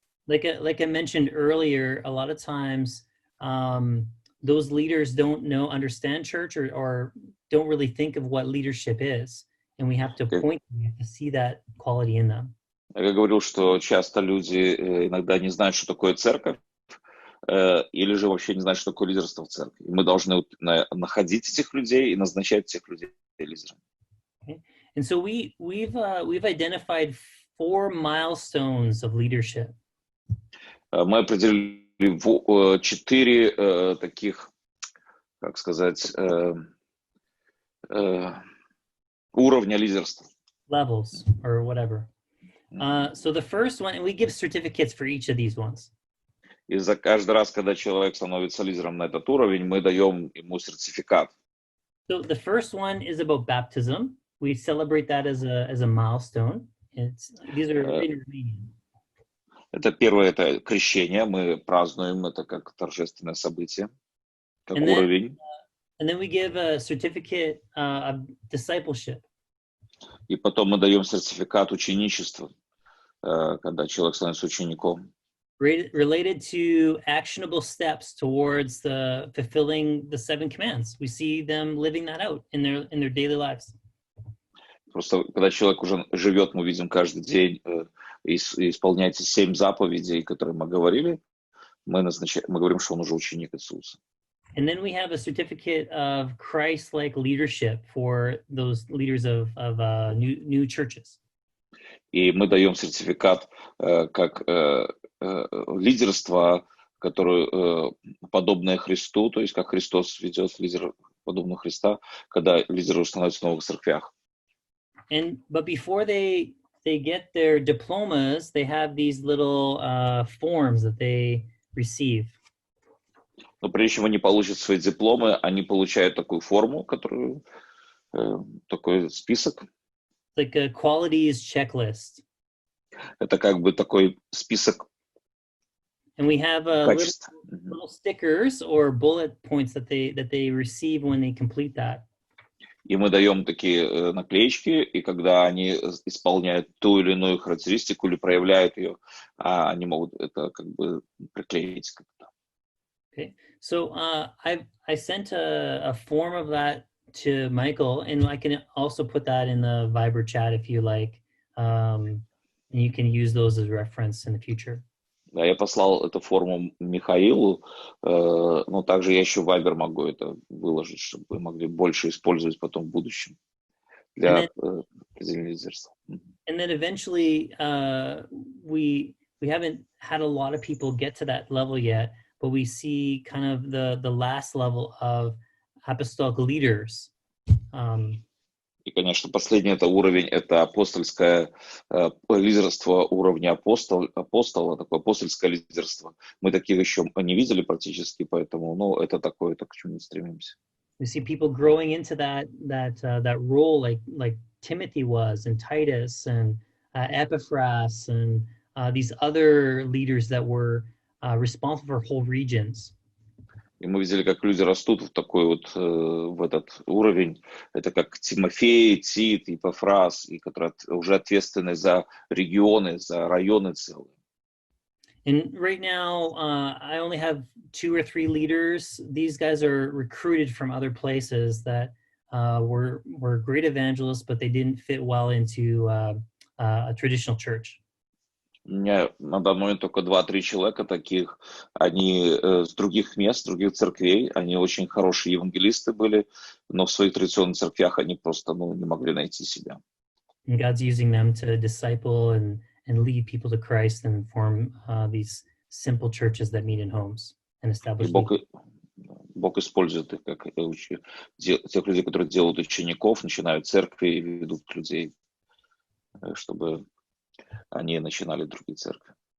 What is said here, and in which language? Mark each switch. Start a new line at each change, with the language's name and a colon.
English: Like I mentioned earlier, a lot of times those leaders don't understand church or don't really think of what leadership is. And we have to point them, we have to see that quality in them.
Russian: Я говорил, что часто люди иногда не знают, что такое церковь, или же вообще не знают, что такое лидерство в церкви. Мы должны находить этих людей и назначать этих людей лидерами.
English: Okay. And so we've identified 4 milestones of leadership.
Russian: Мы определили 4 таких, как сказать, уровня лидерства.
English: Levels or whatever. So the first one, and we give certificates for each of these ones.
Russian: И за каждый раз, когда человек становится лидером на этот уровень, мы даем ему сертификат.
English: So the first one is about baptism. We celebrate that as a milestone. These are in Romanian.
Russian: Это первое, это крещение. Мы празднуем это как торжественное событие, как уровень.
English: And then we give a certificate of discipleship.
Russian: И потом мы даем сертификат ученичества, когда человек становится учеником.
English: Related to actionable steps towards the fulfilling the 7 commands. We see them living that out in their daily lives.
Russian: Просто когда человек уже живет, мы видим каждый день и исполняется 7 заповедей, которые мы говорили, мы говорим, что он уже ученик Иисуса.
English: And then we have a certificate of Christ-like leadership for those leaders of new churches.
Russian: И мы даем сертификат как лидерство, которое подобное Христу, то есть как Христос ведет лидеров, подобно Христа, когда лидеры становятся в новых церквях.
English: But before they get their diplomas, they have these little forms that they receive.
Russian: Но прежде чем они получат свои дипломы, они получают такую форму, которую такой список.
English: Like a qualities checklist.
Russian: Это как бы такой список.
English: And we have little stickers or bullet points that they receive when they complete that.
Russian: И мы даем такие наклеечки, и когда они исполняют ту или иную характеристику или проявляют ее, они могут это как бы приклеить как-то.
English: Okay, so I sent a form of that to Michael, and I can also put that in the Viber chat if you like, and you can use those as reference in the future.
Russian: Да, я послал эту форму Михаилу, но также я еще в Viber могу это выложить, чтобы вы могли больше использовать потом в будущем для определения лидерства.
English: And then eventually, we haven't had a lot of people get to that level yet, but we see kind of the last level of apostolic leaders.
Russian: И, конечно, последний это уровень, это апостольское лидерство уровня апостола, такое апостольское лидерство. Мы таких еще не видели практически, поэтому, это такое, к чему мы стремимся.
English: We see people growing into that role, like Timothy was, and Titus, and Epaphras, and these other leaders that were responsible for whole regions.
Russian: И мы видели, как люди растут в такой в этот уровень. Это как Тимофей, Тит, Эпафрас, и которые уже ответственны за регионы, за районы целые.
English: And right now, I only have 2 or 3 leaders. These guys are recruited from other places that were great evangelists, but they didn't fit well into a traditional church.
Russian: У меня на данный момент только 2-3 человека таких. Они с других мест, других церквей. Они очень хорошие евангелисты были, но в своих традиционных церквях они просто не могли найти себя.
English: And God's using them to disciple and lead people to Christ and form these simple churches that meet in homes and establish.
Russian: Бог использует их как тех людей, которые делают учеников, начинают церкви и ведут людей, чтобы они начинали другие церкви.